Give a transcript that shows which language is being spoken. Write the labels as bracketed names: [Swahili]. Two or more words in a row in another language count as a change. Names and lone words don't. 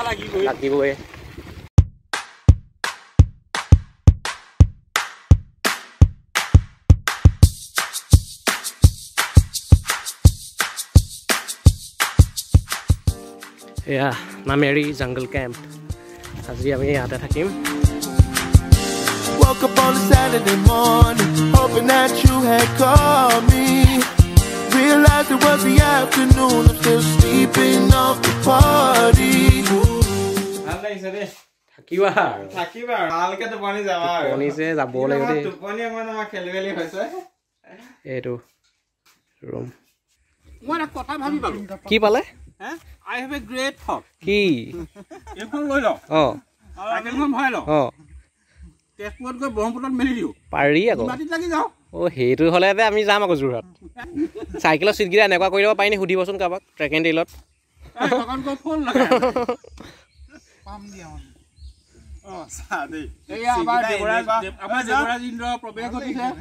[Assamese] লাগিবই এয়া নামেৰি জংগল কেম্প আজি আমি ইয়াতে থাকিম [English] Woke up on a Saturday morning, hoping that you had called me. Realized it was the afternoon, I'm still sleeping off the party. [Assamese] ভাল লাগিছে দেই থাকিবা আৰু ভালকে টোপনি যাবা আৰু টোপনিছে যাব লাগিব দেই টোপনি অকণমান আমাৰ খেলিমেলি হৈছে এইটো ৰুম মই এটা কথা ভাবি পালোঁ কি পালে [English] I have a great thought. [Assamese] কি এইখন লৈ লওঁ অঁ চাইকেলখন ভৰাই লওঁ অঁ তেজপুৰত গৈ ব্ৰহ্মপুত্ৰত মেলি দিওঁ পাৰি আকৌ মাটিত লাগি যাওঁ অঁ সেইটো হ'লে যে আমি যাম আকৌ যোৰহাট চাইকেলৰ চিটকেইটা এনেকুৱা কৰি দিব পাৰি নি সুধিবচোন কাৰোবাক ট্ৰেক এণ্ড টেইলত ফোন লগাই পাম দিয়া আমাৰ দেৱৰাজ ইন্দ্ৰ প্ৰৱেশ ঘটিছে